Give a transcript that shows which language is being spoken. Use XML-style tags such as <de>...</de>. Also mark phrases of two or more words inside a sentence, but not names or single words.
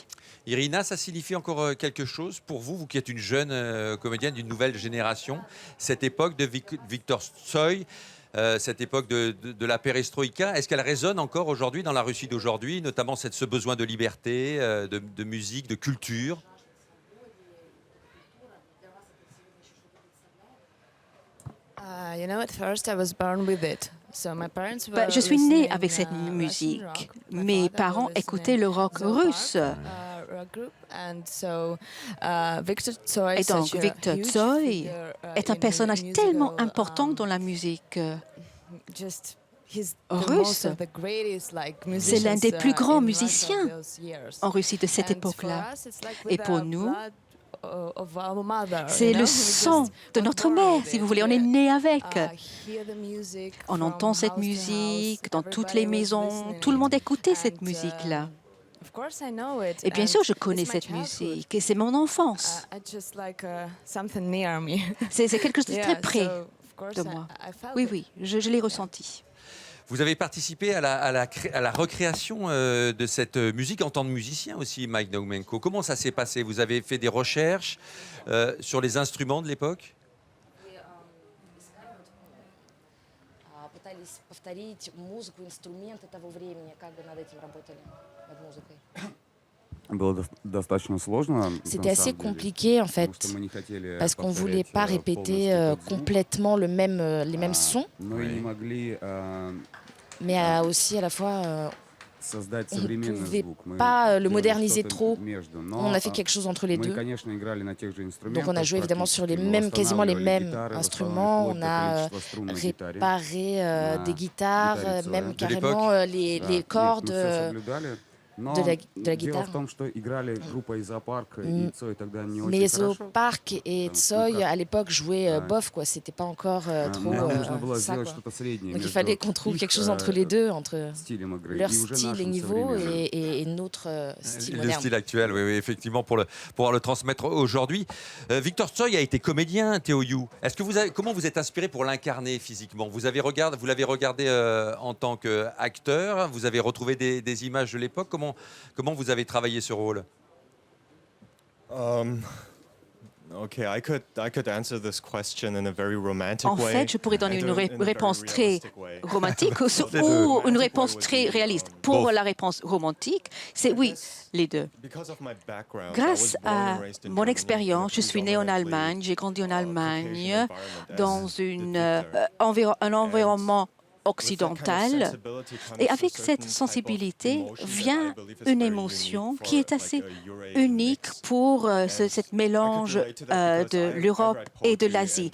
<fr>Irina, ça signifie encore quelque chose pour vous, vous qui êtes une jeune comédienne d'une nouvelle génération, cette époque de Victor Tsoi, cette époque de la perestroïka, est-ce qu'elle résonne encore aujourd'hui dans la Russie d'aujourd'hui, notamment ce besoin de liberté, de musique, de culture?</fr> <en>You know, at first I was born with it. So my parents were</en> <fr>Je suis née</fr> <en>listening,</en> <fr>avec cette</fr> <en>Russian</en> <fr>musique.</fr> <en>rock. My</en> <fr>Mes</fr> <en>father</en> <fr>parents</fr> <en>was</en> <fr>écoutaient le rock</fr> <en>listening</en> <fr>russe.</fr> <en>rock group, and so Victor Tsoi</en> <fr>Et</fr> <en>is</en> <fr>donc,</fr> <en>such a</en> <fr>Victor</fr> <en>huge</en> <fr>Tsoi</fr> <en>figure,</en> <fr>est un</fr> <en>in</en> <fr>personnage</fr> <en>musical,</en> <fr>tellement important dans la musique</fr> <en>just he's the</en> <fr>russe.</fr> <en>most of the greatest, like,</en> <fr>C'est l'un des</fr> <en>musicians,</en> <fr>plus grands</fr> <en>in Russia</en> <fr>musiciens</fr> <en>those years.</en> <fr>en Russie de cette</fr> <en>And</en> <fr>époque-là.</fr> <en>for us, it's like</en> <fr>Et</fr> <en>with</en> <fr>pour</fr> <en>the</en> <fr>nous,</fr> <en>blood of our mother,</en> <fr>c'est</fr> <en>you know?</en> <fr>le</fr> <en>We</en> <fr>sang</fr> <en>just</en> <fr>de</fr> <en>was</en> <fr>notre</fr> <en>born</en> <fr>mère,</fr> <en>with</en> <fr>si</fr> <en>it.</en> <fr>vous voulez. On est</fr> <en>We,</en> <fr>né avec.</fr> <en>hear the music</en> <fr>On</fr> <en>from</en> <fr>entend cette</fr> <en>house to</en> <fr>musique</fr> <en>house.</en> <fr>dans toutes les</fr> <en>Everybody was</en> <fr>maisons.</fr> <en>listening.</en> <fr>Tout le monde écoutait cette</fr> <en>And,</en> <fr>musique-là.</fr> <en>of course I know it,</en> <fr>Et bien</fr> <en>and</en> <fr>sûr, je connais</fr> <en>it's my</en> <fr>cette</fr> <en>childhood.</en> <fr>musique. Et c'est mon enfance.</fr> <en>I just like something near me.</en> <fr>C'est quelque chose de</fr> <en>Yeah,</en> <fr>très près</fr> <en>so, of course,</en> <fr>de moi.</fr> <en>I felt</en> <fr>Oui,</fr> <en>it.</en> <fr>oui, je l'ai ressenti. Vous avez participé à la recréation de cette musique en tant que musicien aussi, Mike Naumenko. Comment ça s'est passé? Vous avez fait des recherches sur les instruments de l'époque?</fr> <ru>Пытались повторить музыку, инструменты того времени. Как вы над этим работали, над музыкой? Было достаточно сложно.</ru> <fr>C'était assez compliqué en fait, parce qu'on ne voulait pas répéter complètement les mêmes sons,</fr> <ru>Но и не могли</ru> <fr>mais aussi à la fois</fr> <ru>создать</ru> <fr>on ne</fr> <ru>современный</ru> <fr>pouvait</fr> <ru>звук. Мы</ru> <fr>pas le</fr> <ru>делали</ru> <fr>moderniser</fr> <ru>что-то</ru> <fr>trop.</fr> <ru>между. Но,</ru> <fr>On a fait quelque chose entre les</fr> <ru>мы,</ru> <fr>deux.</fr> <ru>конечно, играли на тех же</ru> <fr>Donc</fr> <ru>инструментах</ru> <fr>on a joué évidemment sur les</fr> <ru>практически. Мы</ru> <fr>mêmes, quasiment les</fr> <ru>восстанавливали</ru> <fr>mêmes</fr> <ru>гитары,</ru> <fr>instruments.</fr> <ru>восстанавливали</ru> <fr>On a</fr> <ru>вплоть до количества струн на гитаре.</ru> <fr>réparé des guitares, guitare Tsoi. même De carrément</fr> <ru>Да,</ru> <fr>les</fr> <ru>нет, мы</ru> <fr>cordes</fr> <ru>всё соблюдали. Но</ru> <fr>de la</fr> <ru>дело</ru> <fr>guitare.</fr> <ru>в том, что играли группа из зоопарка, и Цой тогда не очень</ru> <fr>Mais</fr> <ru>хорошо.</ru> <fr>Zoopark et Tsoi à l'époque jouaient bof, quoi. C'était pas encore trop</fr> <ru>Нам нужно было</ru> <fr>ça,</fr> <ru>сделать</ru> <fr>quoi.</fr> <ru>что-то среднее</ru> <fr>Donc il</fr> <ru>между</ru> <fr>fallait qu'on trouve</fr> <ru>их,</ru> <fr>quelque chose entre les deux, entre</fr> <ru>стилем игры</ru> <fr>leur</fr> <ru>и уже</ru> <fr>style et</fr> <ru>нашим</ru> <fr>niveau</fr> <ru>современным.</ru> <fr>et notre style Le moderne. style actuel, oui, oui, effectivement, pour pouvoir le transmettre aujourd'hui. Victor Tsoi a été comédien, Théo You. Comment vous êtes inspiré pour l'incarner physiquement? Vous l'avez regardé en tant qu'acteur, vous avez retrouvé des images de l'époque. Comment vous avez travaillé ce rôle?</fr> <en>Okay, I could answer this question in a very romantic</en> <fr>En</fr> <en>way.</en> <fr>fait, je pourrais donner</fr> <en>and</en> <fr>une</fr> <en>in a very</en> <fr>réponse très</fr> <en>realistic way.</en> <fr>romantique Les ou deux. une réponse très réaliste. Pour</fr> <en>Both.</en> <fr>la réponse romantique, c'est oui, les deux.</fr> <en>Because of my background, I</en> <fr>Grâce</fr> <en>was born</en> <fr>à</fr> <en>and raised in</en> <fr>mon</fr> <en>Germany,</en> <fr>expérience, je suis né en Allemagne, j'ai grandi en Allemagne, dans un environnement occidental. Et avec cette sensibilité vient une émotion qui est assez unique pour cette mélange de l'Europe et de l'Asie.</fr>